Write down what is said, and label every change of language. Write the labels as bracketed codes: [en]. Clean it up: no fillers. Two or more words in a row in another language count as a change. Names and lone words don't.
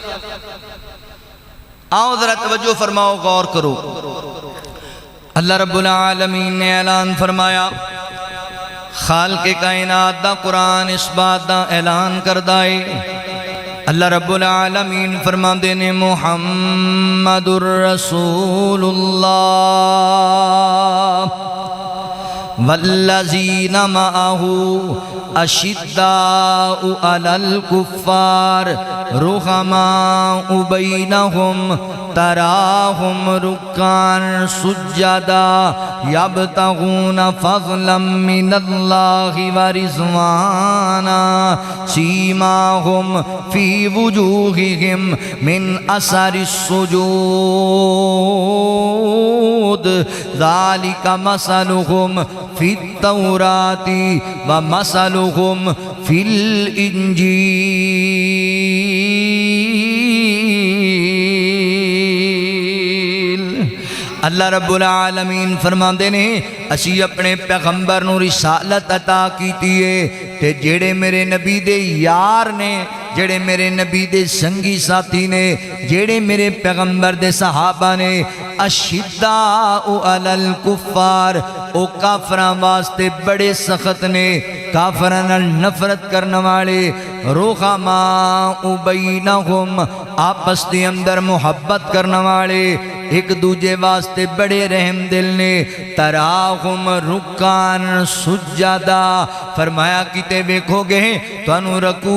[pa] آؤ ذرا توجہ فرماؤ غور کرو [ar] اللہ رب العالمین [pa] نے اعلان فرمایا خالق کائنات دا قرآن اس بات دا اعلان کردائے [ar] اللہ رب العالمین [pa] فرماندے نے [ar] محمد الرسول اللہ والذین معہو اشداء علی الکفار رحماء بینہم تراہم رکان سجدا یبتغون فضلا من اللہ ورضوانا سیماہم فی وجوہہم من اثر السجود ذالک مثلہم فی التوراۃ ومثلہم فی الانجیل اللہ رب العالمین [pa] فرماندے نے اسی اپنے پیغمبر نو رسالت عطا کیتی ہے تے جڑے میرے نبی دے یار نے جڑے میرے نبی دے سنگی ساتھی نے جڑے میرے پیغمبر دے صحابہ نے [ar] اشداء علی الکفار [pa] او کافراں واسطے بڑے سخت نے کافراں نال نفرت کرنے والے [ar] رحماء بینہم [pa] آپس دے اندر محبت کرنے والے ایک دوجے واسطے بڑے رحم دل نے [ar] تراہم رکان [pa] سجدہ فرمایا کتے ویکھو گے تو انو رکوع